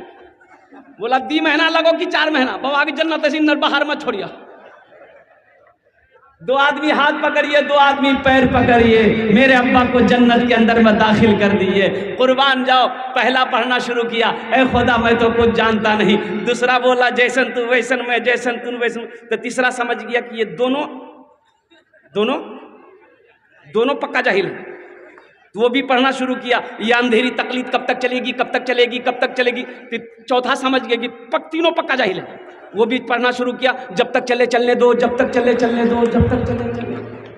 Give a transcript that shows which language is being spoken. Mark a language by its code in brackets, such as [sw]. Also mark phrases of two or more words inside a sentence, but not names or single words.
[hi] बोला 2 महीना लगो कि 4 महीना? बाबा की जन्नत ऐसी बाहर मत छोड़िया। 2 आदमी हाथ पकड़िए, 2 आदमी पैर पकड़िए, मेरे अब्बा को जन्नत के अंदर में दाखिल कर दिए, कुर्बान जाओ। पहला पढ़ना शुरू किया, ऐ खुदा मैं तो कुछ जानता नहीं। दूसरा बोला जैसन तू वैसन में, जैसन तू वैसन। तो तीसरा समझ गया कि ये दोनों दोनों दोनों पक्का जाहिल है। तो वो भी पढ़ना शुरू किया, ये अंधेरी तकलीफ कब तक चलेगी, कब तक चलेगी, कब तक चलेगी। तो चौथा समझ गया कि तीनों पक्का जाहिल है। वो भी पढ़ना शुरू किया, जब तक चले चलने दो, जब तक चले चलने दो, जब तक चले चलने दो।